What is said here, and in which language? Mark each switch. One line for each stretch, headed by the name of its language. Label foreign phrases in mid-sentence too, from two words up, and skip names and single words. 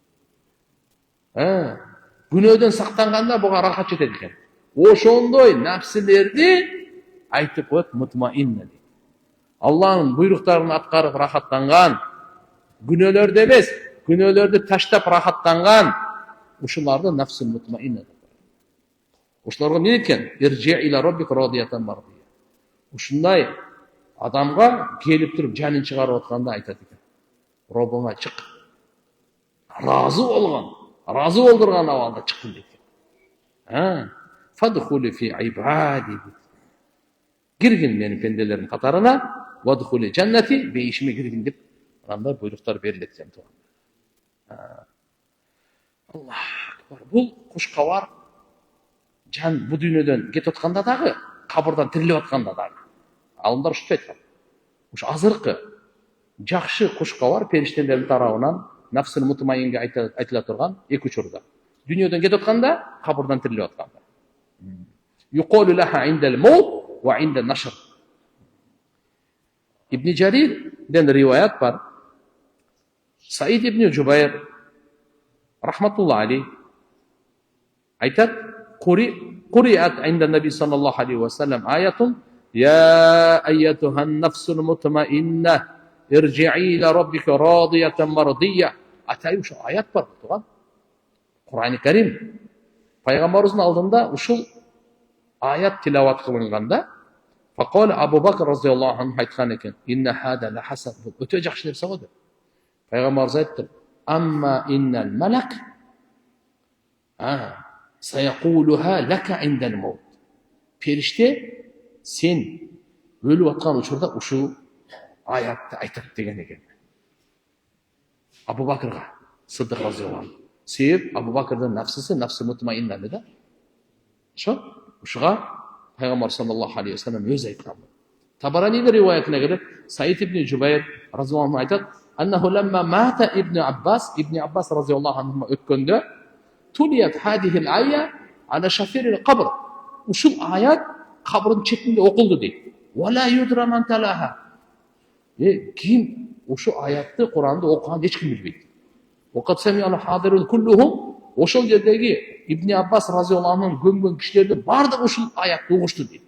Kyrgyz: Күнөөдөн сактанганда буга аракат жетет экен. Ошондой nafsilерди айтып коет mutmainna дейт. Алланын буйруктарын аткарып рахаттанган, күнөөлөрдү эмес, күнөөлөрдү таштап рахаттанган ушуларды
Arabic: النفس المطمئنة
Kyrgyz: деп коет. Ушуларга эмне экен?
Arabic: ارجعي إلى ربك راضية مرضية.
Kyrgyz: Ушундай адамга келип туруп жанын чыгарып атканда айтат экен. Роббуңа чык. Разы болгон, разы болдурган абалда чыккын дейт.
Arabic: فادخلي في عبادي.
Kyrgyz: Киргин менин пенделерим катарына,
Arabic: وادخلي جنتي,
Kyrgyz: бейишиме киргин деп андай буйруктар берилет экен туган.
Arabic: الله أكبر.
Kyrgyz: Бул кушкабар жан бу дүйнөдөн кетип атканда дагы кабырдан тирилип атканда дагы. Алымдар ушинтип айткан. Ушу азыркы жакшы кушка бар периштелердин тарабынан
Arabic: النفس المطمئنة
Kyrgyz: айтыла турган эки учурда. Дүйнөдөн кетип атканда, кабырдан тирилип атканда.
Arabic: يقال لها عند الموت وعند النشر.
Kyrgyz: Ибн Джарирден риваят бар. Саид ибн Жубайр
Arabic: رحمة الله عليه
Kyrgyz: айтат:
Arabic: قرئت عند النبي صلى الله عليه وسلم آية يا أيتها النفس المطمئنة ارجعي إلى ربك راضية مرضية.
Kyrgyz: Атайы ушул аят бар турган. Кур'ан-ы Карим пайгамбарыбыздын алдында ушул аят тилават кылынганда, фақала Абу Бакр
Arabic: رضي الله عنه
Kyrgyz: айткан экен:
Arabic: "إن هذا لحسن."
Kyrgyz: Бул өтө жакшы нерсе го деп. Пайгамбарыбыз айтты:
Arabic: "أما إن الملك سيقولها لك عند الموت."
Kyrgyz: Периште сен өлүп аткан учурда ушул аятты айтат деген экен. Абу Бакрга Сыддык
Arabic: رضي الله عنه.
Kyrgyz: Себеп Абу Бакрдын нафсысы
Arabic: نفس مطمئنة
Kyrgyz: да. Ушуга пайгамбар
Arabic: صلى الله عليه وسلم
Kyrgyz: өз айткан. Табаранидин риваятына келип, Саид ибн Жубайр
Arabic: رضي الله عنه
Kyrgyz: айтат:
Arabic: "أنه لما مات ابن عباس رضي الله عنه өткөндө تليت هذه الآية على شفير القبر."
Kyrgyz: Ушул аят кабрдын четинде окулду дейт.
Arabic: "ولا يدرى من تلاها."
Kyrgyz: Ким ушул аятты Кур'анда окуган эч ким билбейт.
Arabic: وقد سمع الحاضرون كلهم.
Kyrgyz: Ошол жердеги Ибн Аббас
Arabic: رضي الله عنه
Kyrgyz: көмгөн кишилердин бардыгы ушул аятты угушту дейт.